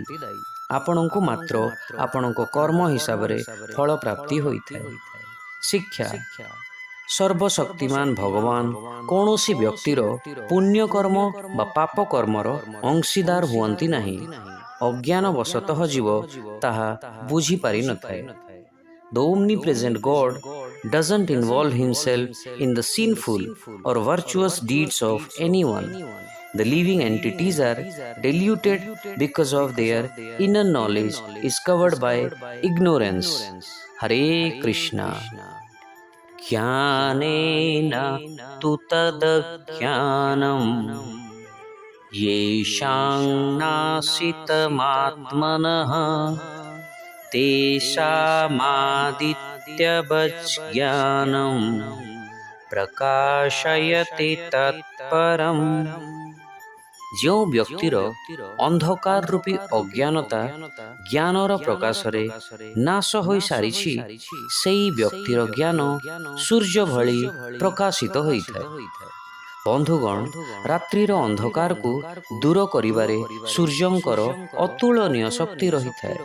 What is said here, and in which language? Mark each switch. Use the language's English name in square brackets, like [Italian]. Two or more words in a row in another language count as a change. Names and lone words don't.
[Odia] ଆପଣଙ୍କୁ ମାତ୍ର ଆପଣଙ୍କ କର୍ମ ହିସାବରେ ଫଳ ପ୍ରାପ୍ତି ହୋଇଥାଏ। ଶିକ୍ଷା। ସର୍ବଶକ୍ତିମାନ ଭଗବାନ କୌଣସି ବ୍ୟକ୍ତିର ପୁଣ୍ୟ କର୍ମ ବା ପାପ କର୍ମର ଅଂଶୀଦାର ହୁଅନ୍ତି ନାହିଁ। ଅଜ୍ଞାନବଶତଃ ଜୀବ ତାହା ବୁଝିପାରିନଥାଏ। [English] The omnipresent God doesn't involve himself in the sinful or virtuous deeds of anyone. The living entities are deluded because of their inner knowledge is covered by ignorance. [Sanskrit] Hare Krishna. ज्ञानेन तु तदज्ञानम् येषां नाशितमात्मनः तेषामादित्यवज्ज्ञानं प्रकाशयति तत्परम्। [Odia] ଯେଉଁ ବ୍ୟକ୍ତିର ଅନ୍ଧକାର ରୂପୀ ଅଜ୍ଞାନତା ଜ୍ଞାନର ପ୍ରକାଶରେ ନାଶ ହୋଇସାରିଛି, ସେହି ବ୍ୟକ୍ତିର ଜ୍ଞାନ ସୂର୍ଯ୍ୟ ଭଳି ପ୍ରକାଶିତ ହୋଇଥାଏ। ବନ୍ଧୁଗଣ, ରାତ୍ରିର ଅନ୍ଧକାରକୁ ଦୂର କରିବାରେ ସୂର୍ଯ୍ୟଙ୍କର ଅତୁଳନୀୟ ଶକ୍ତି ରହିଥାଏ।